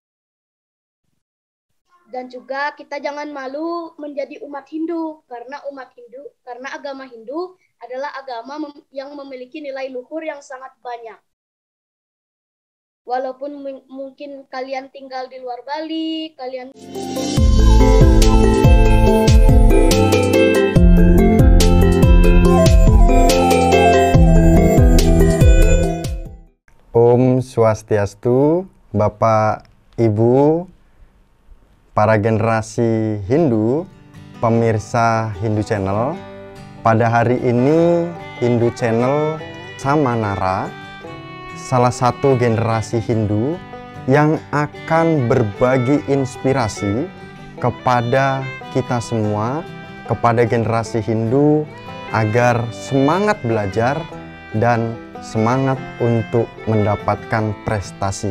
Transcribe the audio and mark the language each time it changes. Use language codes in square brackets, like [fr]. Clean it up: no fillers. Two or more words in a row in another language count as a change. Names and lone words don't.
[id] Dan juga kita jangan malu menjadi umat Hindu, karena agama Hindu adalah agama yang memiliki nilai luhur yang sangat banyak. Walaupun mungkin kalian tinggal di luar Bali, kalian Om Swastiastu, Bapak, Ibu, para generasi Hindu, pemirsa Hindu Channel. Pada hari ini Hindu Channel sama Nara, salah satu generasi Hindu yang akan berbagi inspirasi kepada kita semua, kepada generasi Hindu, agar semangat belajar dan semangat untuk mendapatkan prestasi.